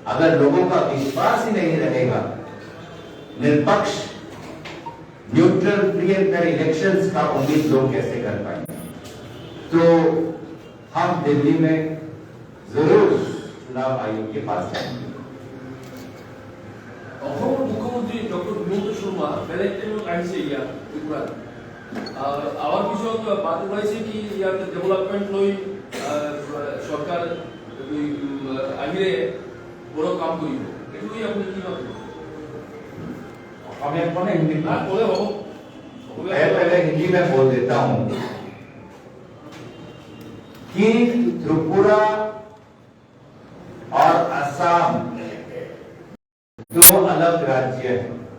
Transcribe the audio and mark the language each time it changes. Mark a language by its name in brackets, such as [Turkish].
[Hindi] अगर लोगों का विश्वास ही नहीं रहेगा, निष्पक्ष, neutral, free and fair elections का उम्मीद लोग कैसे कर पाएंगे? तो हम दिल्ली में जरूर चुनाव आयोग के पास जाएंगे। [Assamese] অসমৰ মুখ্যমন্ত্রী ডক্টর হিমন্ত শর্মা বেলেগ টাইমত আহিছে ইয়াত ত্ৰিপুৰাত, আৱাৰ পিছত বাদ ওলাইছে কি ইয়াত ডেভেলপমেণ্ট লৈ চৰকাৰ আহিলে বড় কাম কৰিব, এইটো আপুনি কি ভাবে? [Hindi] हमें अपने हिंदी में बोले हो, मैं पहले हिंदी में बोल देता हूं कि त्रिपुरा और असम दो अलग राज्य हैं।